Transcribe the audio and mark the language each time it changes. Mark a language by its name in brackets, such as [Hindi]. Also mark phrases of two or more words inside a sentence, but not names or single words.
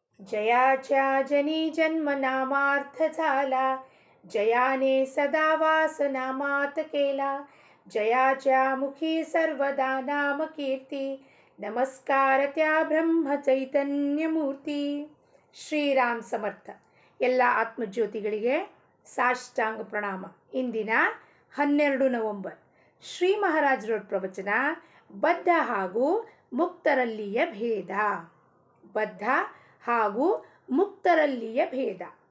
[Marathi] जयाच्या जनी जन्म नामार्थ झाला, जयाने सदा वास नामात केला. जयाच्या मुखी सर्वदा नाम कीर्ती, नमस्कार त्या ब्रह्म चैतन्य मूर्ती. [Kannada] ಶ್ರೀರಾಮ್ ಸಮರ್ಥ. ಎಲ್ಲ ಆತ್ಮಜ್ಯೋತಿಗಳಿಗೆ ಸಾಷ್ಟಾಂಗ ಪ್ರಣಾಮ. ಇಂದಿನ 12 ನವೆಂಬರ್ ಶ್ರೀ ಮಹಾರಾಜರ ಪ್ರವಚನ ಬದ್ಧ ಹಾಗೂ ಮುಕ್ತರಲ್ಲಿಯ ಭೇದ. ಬದ್ಧ ಹಾಗೂ ಮುಕ್ತರಲ್ಲಿಯ ಭೇದ.